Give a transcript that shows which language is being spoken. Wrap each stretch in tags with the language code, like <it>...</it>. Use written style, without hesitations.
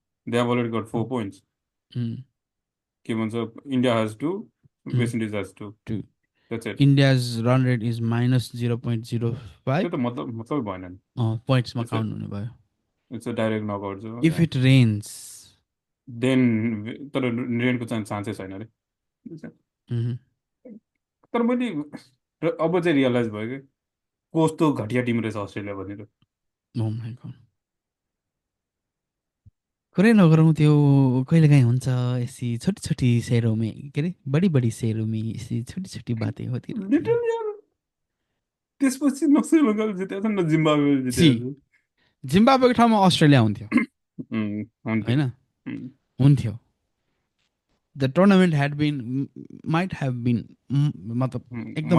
<en>They have already got 4 points.</en> <ne>के भन्छ,</ne> <en>India has two, West Indies has two. Two That's it. India's run rate is -0.05</en> <ne>त्यो त मतलब भएन नि। पोइन्ट्समा</ne> <en>It's a</en> <ne>काउन्ट हुने भयो</ne> <en>it's a direct knockout so if yeah. It rains</en> <ne>Then तर रेनको चान्सै छैन अरे। तर मैले अब चाहिँ रियलाइज भयो कि कस्तो घटिया टिम रहेछ अस्ट्रेलिया भनेर।</ne> <en>oh my God</en> <ne>कुरै नगरौँ त्यो कहिलेकाहीँ हुन्छ</ne> <hi>यसी छोटी छोटी शहरों में</hi> <ne>के अरे</ne> <hi>बड़ी बड़ी शहरों में यसी छोटी छोटी बातें होती रहती हैं</hi> <ne>लिटरली यार, त्यसपछि न श्रीलङ्काले जितेको छ न जिम्बाब्वेले</ne> <en>सी</en> <ne>जितेको छ। जिम्बाब्वेको ठाउँमा अस्ट्रेलिया हुन्थ्यो हुन्थ्यो। होइन हुन्थ्यो</ne> <en>the tournament had been might have been</en> <ne>मतलब एकदम</ne>